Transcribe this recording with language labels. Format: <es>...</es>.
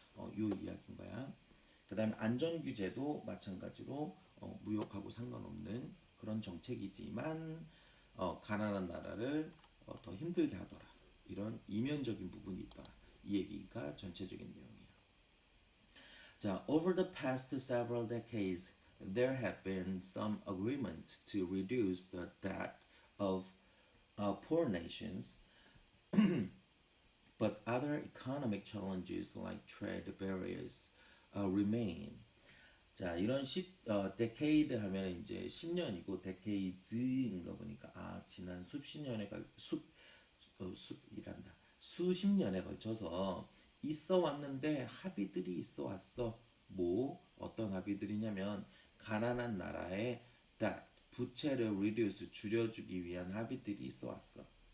<ko>요 이야기인 거야. 그 다음에 안전규제도 마찬가지로 무역하고 상관없는 그런 정책이지만 가난한 나라를 더 힘들게 하더라. 이런 이면적인 부분이 있더라. 이 얘기가 전체적인 내용이야.</ko> <en>자, over the past several decades, there have been some agreements to reduce the debt of poor nations, but other economic challenges like trade barriers remain.</en> <ko>자, 이런 decade 하면 이제 10년이고 decades인 거 보니까 지난 수십 년에 숲이란다. 수십 년에 걸쳐서 있어 왔는데 합의들이 있어 왔어. 뭐 어떤 합의들이냐면 가난한 나라의 부채를 reduce 줄여주기 위한 합의들이 있어 왔어.</ko>